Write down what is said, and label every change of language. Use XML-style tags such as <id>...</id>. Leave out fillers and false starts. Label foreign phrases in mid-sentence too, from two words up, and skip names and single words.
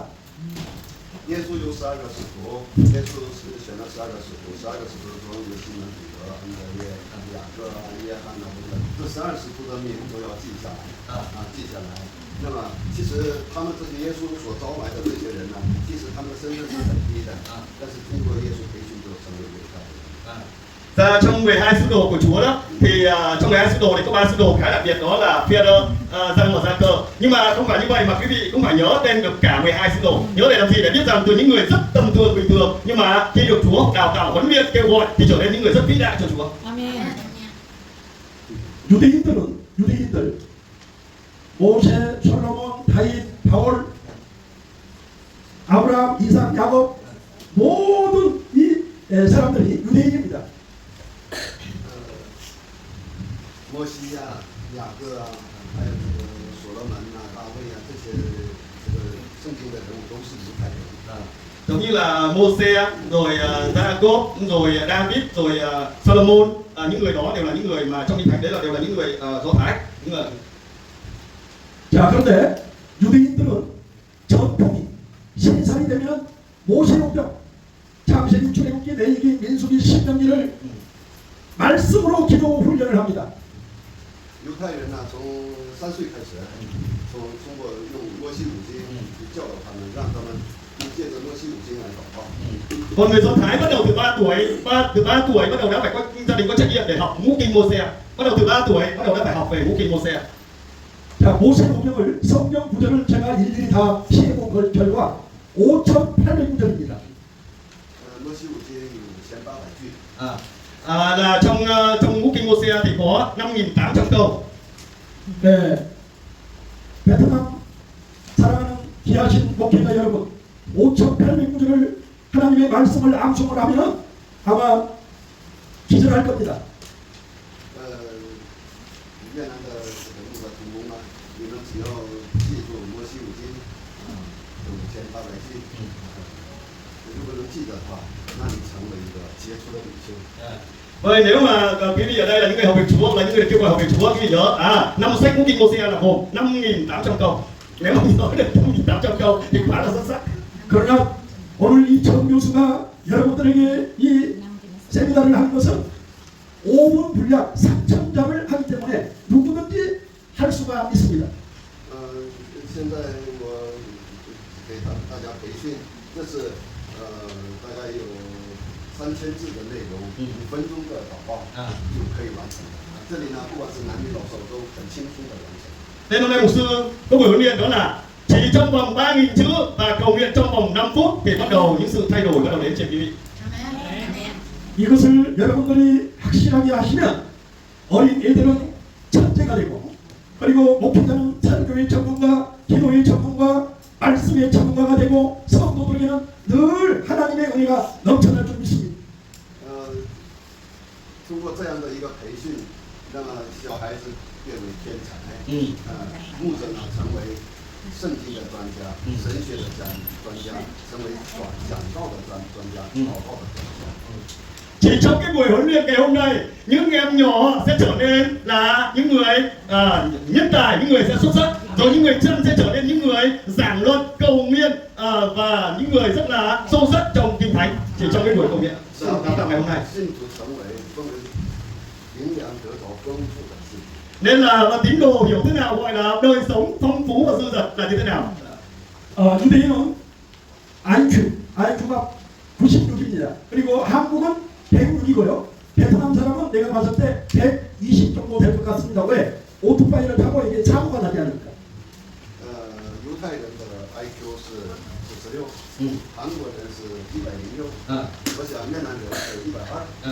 <zh>耶稣有12个使徒，耶稣是选了12个使徒，12个使徒中有西门彼得、安德烈、雅各、约翰等等，这12使徒的名都要记下来，记下来。那么，其实他们这些耶稣所招来的这些人呢，即使他们的身份是很低的，但是经过耶稣培训就成为伟大的人。</zh> <vi>Và trong 12 sứ đồ của Chúa đó thì trong 12 sứ đồ thì có 3 sứ đồ khá đặc biệt, đó là Phi-e-rơ, Giăng và Gia-cơ. Nhưng mà không phải như vậy mà quý vị cũng phải nhớ tên được cả 12 sứ đồ. Nhớ để làm gì? Để biết rằng từ những người rất tầm thường bình thường nhưng mà khi được Chúa đào tạo huấn luyện kêu gọi thì trở nên những người rất vĩ đại cho Chúa.</vi> <ko>아멘. 유대인들 모세, 솔로몬, 다윗, 바울, 아브라함, 이삭, 야곱 모든 이 사람들이 유대인입니다.</ko> <zh>摩西呀、雅各啊，还有这个所罗门啊、大卫啊，这些圣经的人物都是犹太人。</zh> <vi>Giống như là Mô-se, rồi Gia-cốp, rồi David, rồi Solomon, những người đó đều là những người mà trong kinh thánh đấy là đều là những người Do Thái, những người.</vi> <ko>자, 그런데 유대인들은 전통이 신살이 되면 모세오경, 창세기, 출애굽기, 레위기, 민수기, 신명기를 말씀으로 기도 훈련을 합니다.</ko> <zh>犹太人呢、从3岁开始，通过用摩西五经去教导他们，让他们借着摩西五经来祷告。</zh> <vi>Còn người Do Thái bắt đầu từ 3 tuổi, từ 3 tuổi bắt đầu đã phải có gia đình có trách nhiệm để học ngũ kinh Mô-se. Bắt đầu từ 3 tuổi bắt đầu đã phải học về ngũ kinh Mô-se.</vi> <ko>자, 모세오경을 성경 구절을 제가 일일이 다 피해본 결과 5,800구절입니다.</ko> <zh>摩西五经有5800句。</zh> <vi>Là trong ngũ kinh Mô-se thì có 5.800 câu.</vi> <ko>네, 베트남 사랑하는 귀하신 목회자 여러분, 5,800구절을 하나님의 말씀을 암송을 하면 아마 기절할 겁니다.</ko> <zh>越南的这个牧的同工啊，你们只要记住摩西五经有5800句，如果能记得的话，那你成为一个杰出的领袖。</zh> <vi>Vậy nếu mà quý vị ở đây là những người học về Chúa, là những người được kêu gọi học về Chúa, quý vị nhớ năm sách ngũ kinh Mô-se là gồm 5.800 câu. Nếu mà nhớ được 5.800 câu thì quá là xuất sắc.</vi> <ko>그러나 오늘 이 정 교수가 여러분들에게 이 세미나를 한 것은 5분 분량 3,000장을 하기 때문에 누구든지 할 수가 있습니다.</ko> <zh>现在我给大家培训，这是大概有3000字的内容，5分钟的祷告就可以完成。这里呢，不管是男女老少都很轻松的完成。</zh> <vi>Nên hôm nay mục sư có buổi huấn luyện đó là chỉ trong vòng 3.000 chữ và cầu nguyện trong vòng 5 phút thì bắt đầu những sự thay đổi bắt đầu đến trên quý vị.</vi> <ko>이것을 여러분들이 확실하게 하시면 어린 애들은 천재가 되고 그리고 목회자는 설교의 전문가, 기도의 전문가, 말씀의 전문가가 되고 성도들에게는 늘 하나님의 은혜가 넘쳐날 줄 믿습니다.</ko> <zh>通过这样的一个培训，让小孩子变为天才。牧者呢成为圣经的专家、神学的专家，成为讲道的专家、祷告的专家。</zh> <vi>Chỉ trong cái buổi huấn luyện ngày hôm nay, những em nhỏ sẽ trở nên là những người nhân tài, những người sẽ xuất sắc, rồi những người chân sẽ trở nên những người giảng luận, cầu nguyện và những người rất là sâu sắc trong kinh thánh. Chỉ trong cái buổi cầu nguyện đào tạo ngày hôm nay.</vi> <zh>信徒成为丰营养得着丰富的事。</zh> <vi>Nên là tín đồ hiểu thế nào gọi là đời sống phong phú và dư dật là như thế nào?</vi> <ko>유대인은 IQ가 96입니다. 그리고 한국은 106이고요. 베트남 사람은 내가 봤을 때 120 정도 될 것 같습니다. 왜? 오토바이를 타고 이게 사고가 나지 않을까?</ko> <zh>犹太人的 IQ 是96，韩国人是106，我想越南人是120。</zh>